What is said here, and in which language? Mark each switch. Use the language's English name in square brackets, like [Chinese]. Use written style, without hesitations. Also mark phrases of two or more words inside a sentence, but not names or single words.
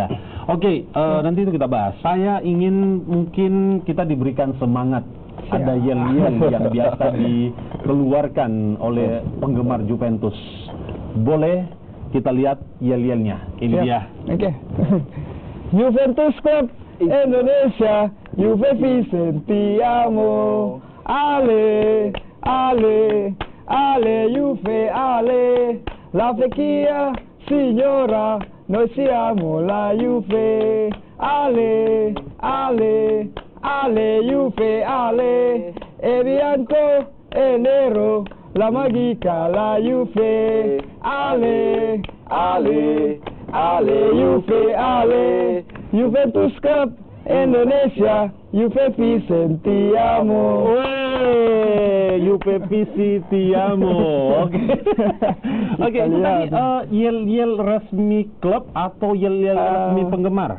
[Indonesian] Oke, nanti itu kita bahas. Saya ingin mungkin kita diberikan semangat. Ada yel-yel yang biasa dikeluarkan oleh penggemar Juventus. Boleh kita lihat yel-yelnya. Ini dia. [Italian] Oke. Juventus Club Indonesia, Juve Vicentiamo, ale, ale, ale, Juve, ale, la vecchia signora, noi siamo la Juve, ale, ale, ale, Juve, ale, e bianco e nero, la magica, la Juve, ale, ale, ale, Juve, ale, Juventus Club Indonesia, Juve Vicentiamo. Juve Vicentiamo. [Indonesian] Oke, itu tadi yel-yel resmi klub atau yel-yel resmi penggemar?